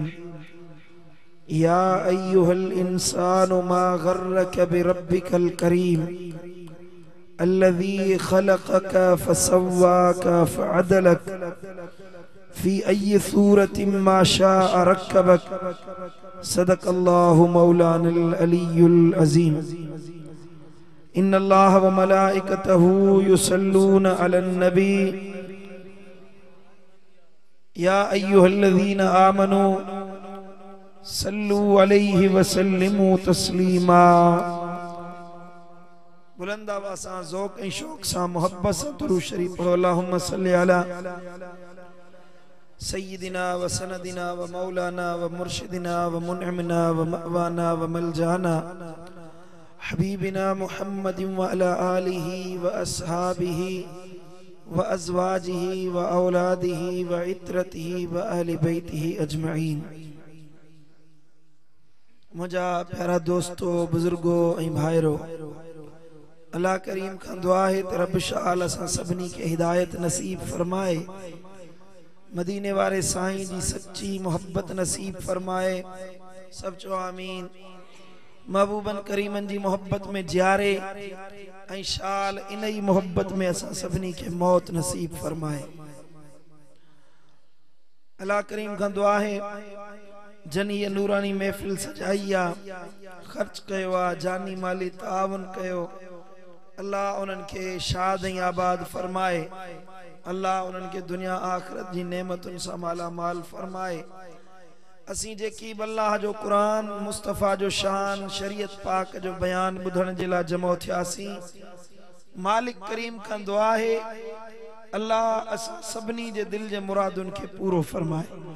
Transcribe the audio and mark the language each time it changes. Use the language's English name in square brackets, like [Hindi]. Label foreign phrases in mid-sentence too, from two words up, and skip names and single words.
[Arabic] يا أيها الإنسان ما غرك بربك الكريم الذي خلقك فسواك فعدلك في أي صورة ما شاء ركبك. صدق الله مولانا العلي العظيم. إن الله وملائكته يصلون على النبي يا أيها الذين آمنوا صلوا عليه وسلموا تسليما. [Sindhi] बुलंद आवाज़ सां ज़ौक़ ऐं शौक़ सां मोहब्बत सां दुरूद शरीफ पढ़ो। [Arabic] اللهم صل على سيدنا وسندنا ومولانا ومرشدنا ومنعمنا ومأوانا وملجانا حبيبنا محمد وعلى آله وأصحابه وأزواجه وأولاده وعترته وأهل بيته أجمعين. [Sindhi] मुझा प्यारा दोस्तों, बुजुर्गो ऐं भाइरो, अल्लाह करीम खां दुआ है त रब शाल असां सभिनी खे हिदायत नसीब फरमाए, मदीने वारे साईं जी सच्ची मोहब्बत नसीब फरमाए। सब चो आमीन। महबूबन करीमन जी मोहब्बत में जियारे ऐं शाल इन ही मोहब्बत में असां सभिनी खे मौत नसीब फरमाए। अल्लाह करीम खां दुआ है जन ये नूरानी महफिल सजाई आ, खर्च कयो आ, जानी माली तावन कयो, अल्लाह उन्हनि खे शाद ऐं आबाद फरमाए। अल्लाह उन्हनि खे दुनिया आखिरत जी नेमतुनि सां माला माल फरमाए। असीं जेकी अल्लाह जो कुरान मुस्तफ़ा जो शान शरीयत पाक जो बयान ॿुधण जे लाइ जमो थियासीं, मालिक करीम खां दुआ है अल्लाह असां सभिनी जे दिल जे मुरादुनि खे पूरो फरमाए।